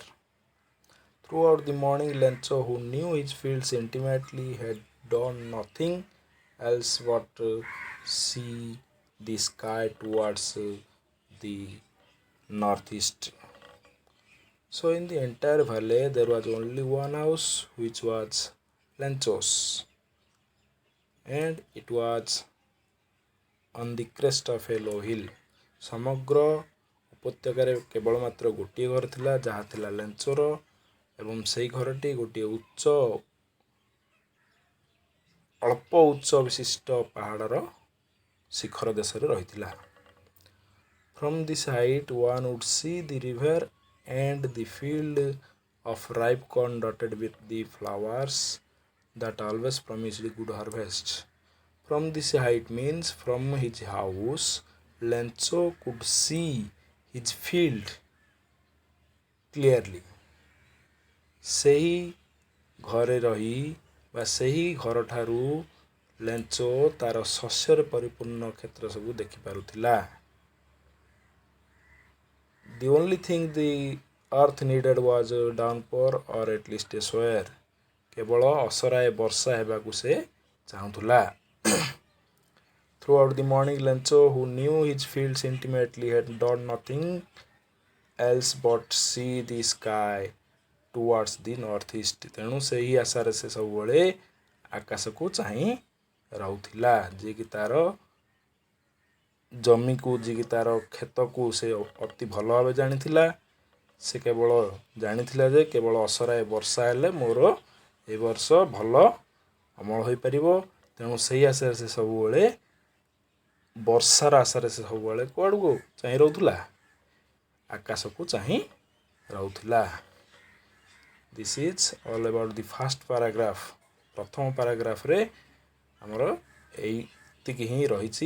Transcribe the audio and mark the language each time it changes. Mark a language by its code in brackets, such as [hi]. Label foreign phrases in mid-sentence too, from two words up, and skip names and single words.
[en] Throughout the morning, Lencho, who knew his fields intimately, had done nothing else but see the sky towards the northeast. So, in the entire valley, there was only one house, which was Lencho's, and it was on the crest of a low hill. [or] ସମଗ୍ର ଉପତ୍ୟକାରେ କେବଳ ମାତ୍ର ଗୋଟିଏ ଘର ଥିଲା, ଯାହା ଥିଲା ଲେଞ୍ଚୋର, ଏବଂ ସେହି ଘରଟି ଗୋଟିଏ ଅଳ୍ପ ଉଚ୍ଚ ବିଶିଷ୍ଟ ପାହାଡ଼ର ଶିଖର ଦେଶରେ ରହିଥିଲା. [en] From this height, one would see the river and the field of ripe corn dotted with the flowers that always promised good harvest. From this height means from his house, Lencho could see his field clearly. [or] ସେହି ଘରେ ରହି ବା ସେହି ଘରଠାରୁ ଲେଞ୍ଚୋ ତାର ଶସ୍ୟରେ ପରିପୂର୍ଣ୍ଣ କ୍ଷେତ୍ର ସବୁ ଦେଖିପାରୁଥିଲା. [en] The only thing the earth needed was a downpour or at least a shower. [or] କେବଳ ଅସରାଏ ବର୍ଷା ହେବାକୁ ସେ ଚାହୁଁଥିଲା. [en] Throughout the morning, Lencho, who knew his fields intimately, had done nothing else but see the sky towards the northeast. [or] ତେଣୁ ସେହି ଆଶାରେ ସେ ସବୁବେଳେ ଆକାଶକୁ ଚାହିଁ ରହୁଥିଲା, ଯିଏକି ତାର ଜମିକୁ, ଯିଏକି ତାର କ୍ଷେତକୁ ସେ ଅତି ଭଲ ଭାବେ ଜାଣିଥିଲା. ସେ କେବଳ ଜାଣିଥିଲା ଯେ କେବଳ ଅସରାଏ ବର୍ଷା ହେଲେ ମୋର ଏ ବର୍ଷ ଭଲ ଅମଳ ହୋଇପାରିବ. ତେଣୁ ସେହି ଆଶାରେ ସେ ସବୁବେଳେ ବର୍ଷାର ଆଶାରେ ସେ ସବୁବେଳେ କୁଆଡ଼କୁ ଚାହିଁ ରହୁଥିଲା, ଆକାଶକୁ ଚାହିଁ ରହୁଥିଲା. [en] This is all about the first paragraph. [or] ପ୍ରଥମ ପାରାଗ୍ରାଫରେ ଆମର ଏତିକି ହିଁ ରହିଛି.